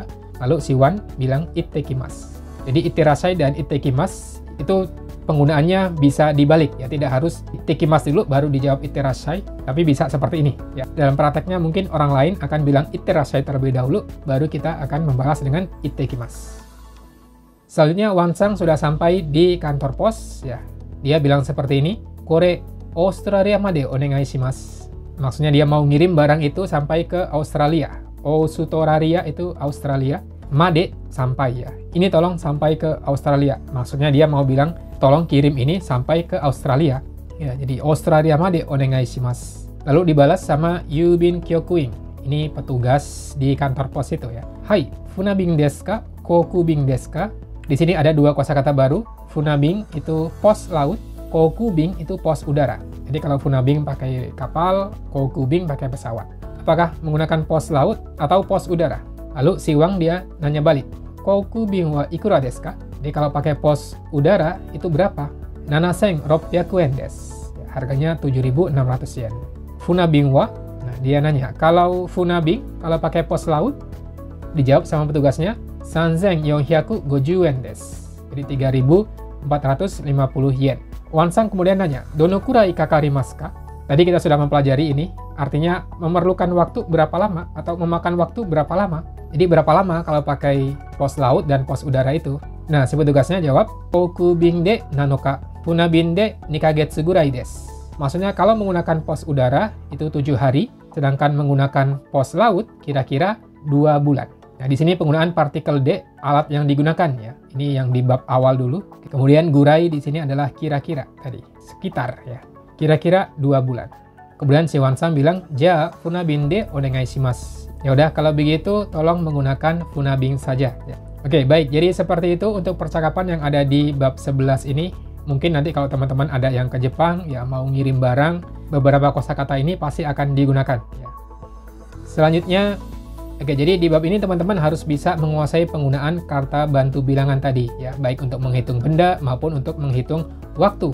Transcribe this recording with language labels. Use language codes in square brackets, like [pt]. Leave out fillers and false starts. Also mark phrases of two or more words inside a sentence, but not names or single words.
[id] Lalu si Wan bilang ittekimasu. Jadi itterashai dan ittekimasu itu penggunaannya bisa dibalik ya, tidak harus ittekimasu dulu baru dijawab itterashai, tapi bisa seperti ini ya. Dalam prakteknya mungkin orang lain akan bilang itterashai terlebih dahulu, baru kita akan membalas dengan ittekimasu. Selanjutnya Wansang sudah sampai di kantor pos ya. Dia bilang seperti ini, [ja] "これオーストラリアまでお願いします." [id] Maksudnya dia mau ngirim barang itu sampai ke Australia. Australia itu Australia, made sampai ya. Ini tolong sampai ke Australia. Maksudnya dia mau bilang tolong kirim ini sampai ke Australia. Ya, jadi [ja] オーストラリアまでお願いします. [id] Lalu dibalas sama [ja] 郵便局員. [id] Ini petugas di kantor pos itu ya. [ja] はい、船便ですか？航空便ですか? [id] Di sini ada 2 kosakata baru. Funabing itu pos laut, kokubing itu pos udara. Jadi kalau funabing pakai kapal, kokubing pakai pesawat. Apakah menggunakan pos laut atau pos udara? Lalu si Wang dia nanya balik. [ja] 航空便はいくらですか? [id] Jadi kalau pakai pos udara itu berapa? [ja] 7,600円です. [id] Ya, harganya 7.600 yen. [ja] 船便は? [id] Nah, dia nanya, kalau funabing, kalau pakai pos laut, dijawab sama petugasnya, [ja] 3,450円です. [id] Jadi 3.450 yen. Wansang kemudian nanya, [ja] どのくらいかかりますか? [id] Tadi kita sudah mempelajari ini, artinya memerlukan waktu berapa lama atau memakan waktu berapa lama. Jadi berapa lama kalau pakai pos laut dan pos udara itu? Nah, si petugasnya jawab, [ja] 航空便で七日、船便で二か月ぐらいです. [id] Maksudnya kalau menggunakan pos udara itu 7 hari, sedangkan menggunakan pos laut kira-kira 2 bulan. Nah, di sini penggunaan partikel de, alat yang digunakan ya. Ini yang di bab awal dulu. Kemudian gurai di sini adalah kira-kira tadi, sekitar ya. Kira-kira 2 bulan. Kemudian si Wansang bilang, "Ja, [ja] 船便でお願いします." [id] Ya udah, kalau begitu tolong menggunakan funabing saja ya. Oke, baik. Jadi seperti itu untuk percakapan yang ada di bab 11 ini. Mungkin nanti kalau teman-teman ada yang ke Jepang ya mau ngirim barang, beberapa kosakata ini pasti akan digunakan ya. Selanjutnya, oke, jadi di bab ini teman-teman harus bisa menguasai penggunaan kata bantu bilangan tadi ya, baik untuk menghitung benda maupun untuk menghitung waktu.